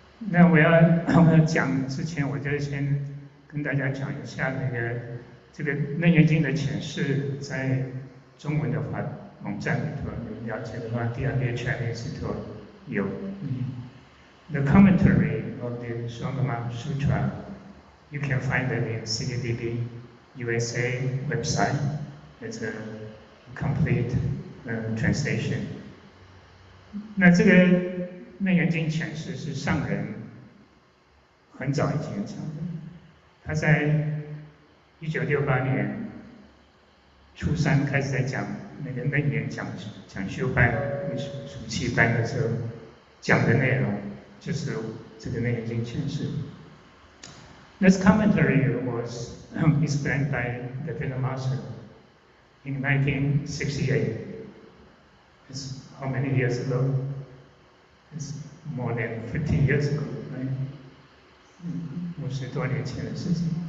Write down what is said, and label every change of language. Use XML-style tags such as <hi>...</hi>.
<zh>那我要讲之前，我就先跟大家讲一下这个《楞严经》的解释，在中文的网站里头，你了解的话，第2页全页里头有。</zh> <en>The commentary of the Shurangama Sutra, you can find it in CDDB USA website. It's a complete translation.</en> <zh>那这个《楞严经》诠释是上人很早以前讲的，他在1968年初3开始在讲那个楞严讲修班、暑期班的时候讲的内容，就是这个《楞严经》诠释。</zh> <en>This commentary was explained by the Dharma Master in 1968. It's how many years ago? It's more than 50 years ago, right?</en> <zh>50多年前的事情。</zh>